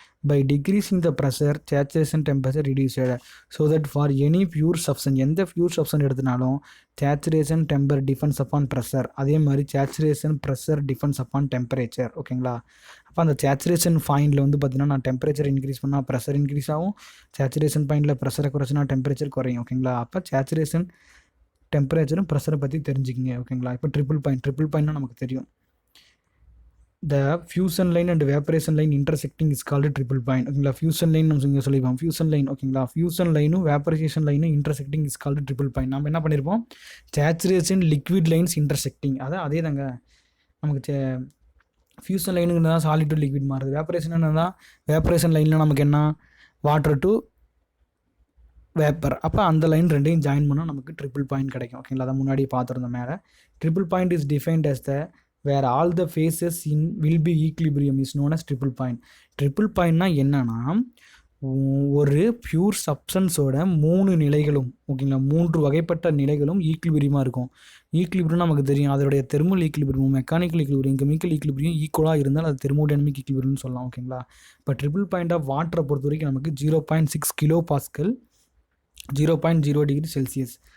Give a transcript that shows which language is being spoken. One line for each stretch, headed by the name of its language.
English: By decreasing the pressure saturation temperature reduced. So that for any pure substance,
Tamil: எந்த pure substance எடுத்தினாலும்
English: Saturation temperature depends upon pressure, அதே மாதிரி saturation pressure depends upon temperature.
Tamil: ஓகேங்களா, அப்போ அந்த saturation பாயிண்டில் வந்து பார்த்திங்கன்னா நான் டெம்பரேச்சர் இன்க்ரீஸ் பண்ணால் ப்ரெஷர் இன்க்ரீஸ் ஆகும், சேச்சுரேஷன் பாயிண்டில் ப்ரெஷரை குறைச்சினா டெம்பரேச்சர் குறையும். ஓகேங்களா, அப்போ சேச்சுரேஷன் டெம்பரேச்சரும் ப்ரெஷரை பற்றி தெரிஞ்சுக்கிங்க. ஓகேங்களா, இப்போ ட்ரிபிள் பாயிண்ட்னா நமக்கு தெரியும்.
English: The fusion line and evaporation line intersecting is called triple point.
Tamil: ஓகேங்களா, fusion line நம்ம இங்கே சொல்லிப்போம், fusion line.
English: ஓகேங்களா, fusion லைனும் evaporation லைனும் intersecting is called triple point.
Tamil: நம்ம என்ன பண்ணியிருப்போம், saturation liquid lines intersecting, அதே தாங்க நமக்கு ஃபியூசன் லைனுக்கு தான் சாலிட் டு லிக்விட் மாறுது. வேப்பரேஷன் என்னதான், வேப்பரேஷன் லைனில் நமக்கு என்ன, வாட்டர் டு வேப்பர். அப்போ அந்த லைன் ரெண்டையும் ஜாயின் பண்ணால் நமக்கு ட்ரிபிள் பாயிண்ட் கிடைக்கும். ஓகேங்களா, அதை முன்னாடியே பார்த்துருந்தோம் மேலே.
English: Triple point is defined as the where all the phases in will be equilibrium is known as triple point.
Tamil: Triple பாயிண்ட்னா என்னன்னா, ஒரு பியூர் சப்ஸ்டன்ஸோட 3 நிலைகளும், ஓகேங்களா, 3 வகைப்பட்ட நிலைகளும் ஈக்குலிபிரியமாக இருக்கும். ஈக்குலிபிரியம் நமக்கு தெரியும், அதோடைய thermal equilibrium, mechanical equilibrium, chemical equilibrium ஈக்குவலாக இருந்தால் அது தெர்மோடைனமிக் ஈக்குலிபிரியம்னு சொல்லலாம். ஓகேங்களா, இப்போ ட்ரிபிள் பாயிண்ட் ஆஃப் வாட்டரை பொறுத்த வரைக்கும் நமக்கு 0.6 கிலோ பாஸ்கல், 0.0 டிகிரி செல்சியஸ்.